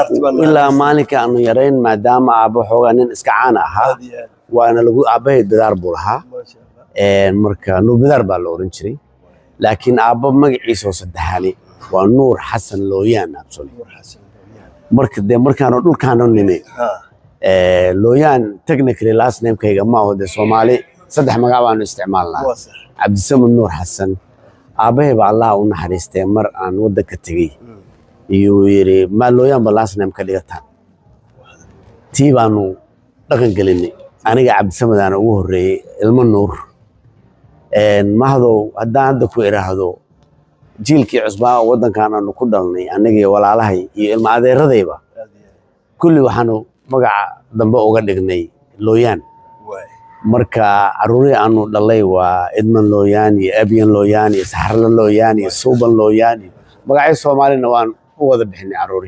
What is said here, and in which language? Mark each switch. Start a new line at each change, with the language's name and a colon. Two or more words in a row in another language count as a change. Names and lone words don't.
Somali: ilaa maalinka aanu yarayn maadaama aabbo xoogaa nin iska caan ahaa waana lagu aabahay Bidaar buu lahaa marka Nuur Bidaar baa la oran jiray laakiin aabbo magaciisa oo saddexaani waa Nuur Xasan Looyaan marka markaanu dhulkaanu nimay looyaan
English: technically last name
Somali: kayga ma aho Soomaali saddex magac baan isticmaalnaa Cabdisamed Nuur Xasan aabahay baa Allah u naxariistay mar aan wadanka tagay iyo yiri ma looyaan ba
English: last name
Somali: ka dhigataan tii baanu dhaqan gelinay aniga Cabdisamed aan ugu horeeyay ilmo Nuur mahado haddaan hadda ku iraahdo jiilkii cusbaa wadankan aanu ku dhalnay aniga iyo walaalahay iyo ilma adeeradayba kulli waxaanu magaca dambe uga dhignay looyaan marka caruurii aanu dhalay waa Edman Looyaan iyo Abyan Looyaan iyo Saxarla Looyaan iyo Suuban Looyaan magacyo Soomaalina waan u wada bixinay caruurii